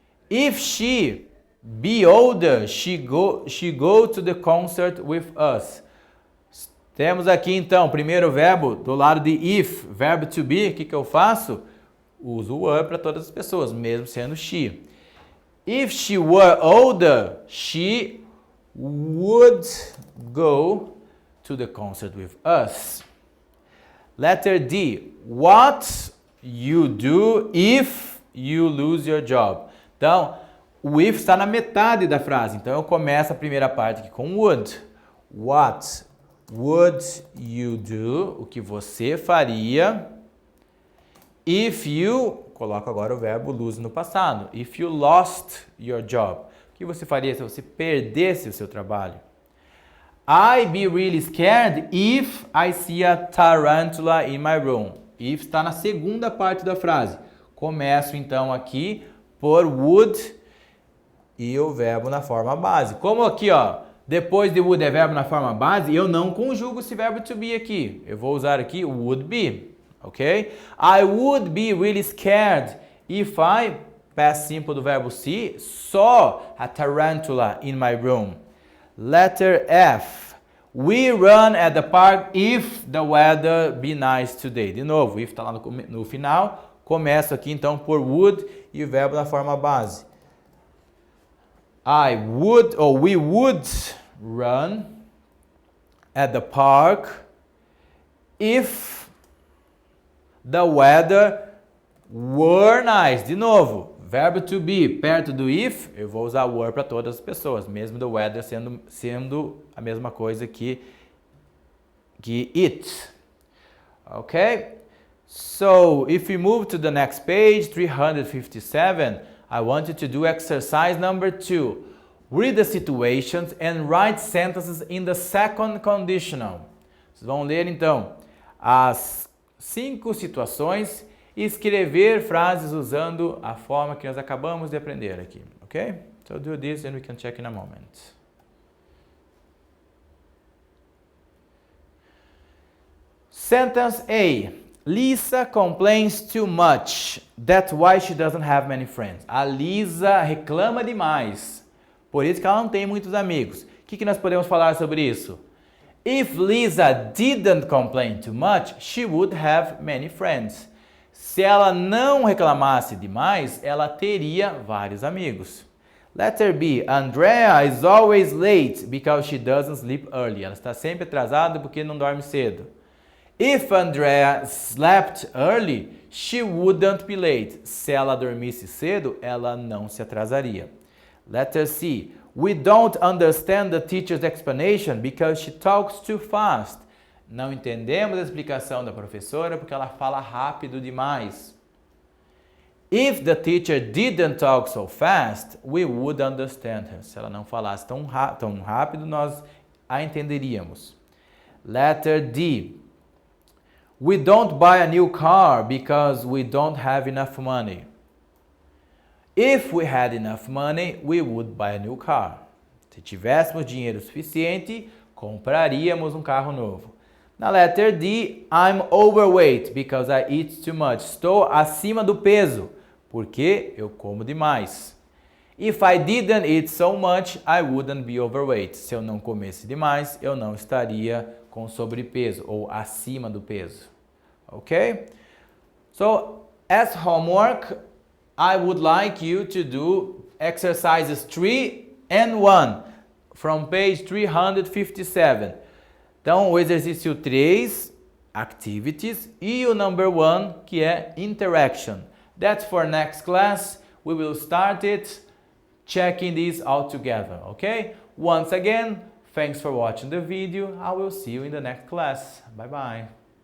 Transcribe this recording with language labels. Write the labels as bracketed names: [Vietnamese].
[English] If she be older, she go to the concert with us. [Portuguese] Temos aqui então, primeiro verbo do lado de if, verbo to be, o que que eu faço? Uso o were para todas as pessoas, mesmo sendo she. [English] If she were older, she would go to the concert with us. Letter D. What you do if you lose your job. [Portuguese] Então, o if está na metade da frase. Então, eu começo a primeira parte aqui com would. [English] What would you do? [Portuguese] O que você faria? [English] If you, [Portuguese] coloco agora o verbo lose no passado. [English] If you lost your job. [Portuguese] O que você faria se você perdesse o seu trabalho? [English] I'd be really scared if I see a tarantula in my room. [Portuguese] If está na segunda parte da frase. Começo então aqui por would e o verbo na forma base. Como aqui, ó, depois de would é verbo na forma base, eu não conjugo esse verbo to be aqui. Eu vou usar aqui would be, ok? [English] I would be really scared if I, past simple [Portuguese] do verbo [English] see, saw a tarantula in my room. Letter F. We run at the park if the weather be nice today. [Portuguese] De novo, if está lá no final. Começo aqui então por would e o verbo na forma base. [English] I would, or we would run at the park if the weather were nice. [Portuguese] De novo, verbo to be perto do if, eu vou usar were para todas as pessoas, mesmo do weather sendo a mesma coisa que it. [English] Ok? So, if we move to the next page, 357, I want you to do exercise number 2. Read the situations and write sentences in the second conditional. [Portuguese] Vocês vão ler então as 5 situações e escrever frases usando a forma que nós acabamos de aprender aqui, ok? [English] So do this and we can check in a moment. Sentence A. Lisa complains too much. That's why she doesn't have many friends. [Portuguese] A Lisa reclama demais. Por isso que ela não tem muitos amigos. O que nós podemos falar sobre isso? [English] If Lisa didn't complain too much, she would have many friends. [Portuguese] Se ela não reclamasse demais, ela teria vários amigos. [English] Letter B. Andrea is always late because she doesn't sleep early. [Portuguese] Ela está sempre atrasada porque não dorme cedo. [English] If Andrea slept early, she wouldn't be late. [Portuguese] Se ela dormisse cedo, ela não se atrasaria. [English] Letter C. We don't understand the teacher's explanation because she talks too fast. [Portuguese] Não entendemos a explicação da professora porque ela fala rápido demais. [English] If the teacher didn't talk so fast, we would understand her. [Portuguese] Se ela não falasse tão rápido, nós a entenderíamos. [English] Letter D. We don't buy a new car because we don't have enough money. If we had enough money, we would buy a new car. [Portuguese] Se tivéssemos dinheiro suficiente, compraríamos um carro novo. [English] Na letter D, I'm overweight because I eat too much. [Portuguese] Estou acima do peso porque eu como demais. [English] If I didn't eat so much, I wouldn't be overweight. [Portuguese] Se eu não comesse demais, eu não estaria com sobrepeso ou acima do peso. [English] Ok? So, as homework, I would like you to do exercises 3 and 1 from page 357. [Portuguese] Então, o exercício 3, activities, e o number 1, que é interaction. [English] That's for next class. We will start it checking these all together, okay? Once again, thanks for watching the video. I will see you in the next class. Bye bye.